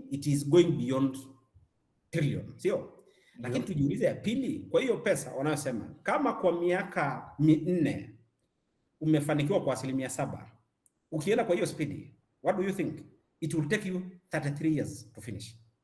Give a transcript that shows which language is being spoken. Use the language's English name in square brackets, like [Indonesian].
[English] It is going beyond trillion, [Swahili] sio? Lakini tujiulize ya pili, kwa hiyo pesa wanayosema kama kwa miaka 4 umefanikiwa kwa 7%, ukienda kwa hiyo speed, [English] what do you think? It will take you 33 years to finish.